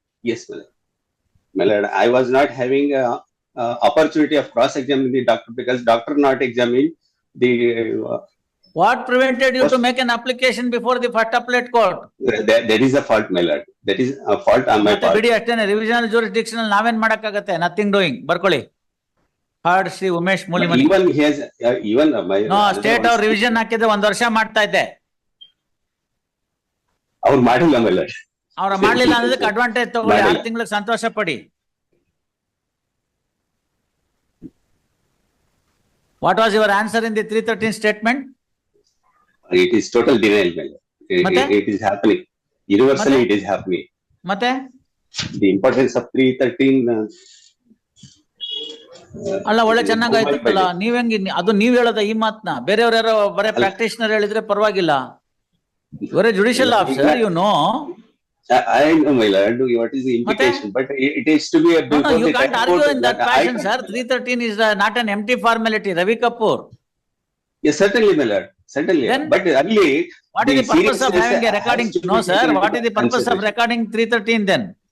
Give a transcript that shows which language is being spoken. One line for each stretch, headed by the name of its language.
English: Yes, my lord. My lord, I was not having opportunity of cross-examining the doctor because doctor not examined the... What prevented you to make an application before the first appellate court? There is a fault, my lord. That is a fault on my part.
Kannada: ಬಿಡಿ ಅಷ್ಟೇನೆ. ರಿವಿಷನಲ್ ಜೂರಿಸ್ಡಿಕ್ಷನಲ್ ನಾವೇನ್ ಮಾಡಕ್ಕಾಗತ್ತೆ?
English: Nothing doing.
Kannada: ಬರ್ಕೊಳ್ಳಿ.
English: Heard Shri Umesh Mulimani. Even he has, even my...
Kannada: No, state ಅವ್ರ revision ಹಾಕಿದ್ರೆ 1 ವರ್ಷ ಮಾಡ್ತಾ ಇದ್ದೆ. ಅವ್ರು ಮಾಡಿಲ್ಲ,
English: my lord.
Kannada: ಅವ್ರ ಮಾಡ್ಲಿಲ್ಲ ಅನ್ನೋದಕ್ಕೆ ಅಡ್ವಾಂಟೇಜ್ ತಗೊಳ್ಳಿ. 6 ತಿಂಗಳಿಗೆ ಸಂತೋಷ ಪಡಿ.
English: What was your answer in the 313 statement? It is total denial, my lord. It is happening. Universally it is happening.
Kannada: ಮತ್ತೆ
English: the importance of 313
Kannada: ಅಲ್ಲ, ಒಳ್ಳೆ ಚೆನ್ನಾಗಾಯ್ತಲ್ಲ. ನೀವ್ ಹೆಂಗ್ ಅದು ನೀವ್ ಹೇಳೋದ ಈ ಮಾತನ್ನ? ಬೇರೆಯವ್ರ ಯಾರೋ ಬರೇ ಪ್ರಾಕ್ಟೀಷನರ್ ಹೇಳಿದ್ರೆ ಪರವಾಗಿಲ್ಲ. ಇವರೇ judicial officer,
English: You know. I know, my lord, what is the implication, but it is to be a... No, you can't argue in that fashion, sir. 313 is not an empty formality. Ravi Kapoor. Yes, certainly, my lord. Certainly. Then, but only... What is the purpose of having a recording? No, sir. What is the purpose of recording 313 then?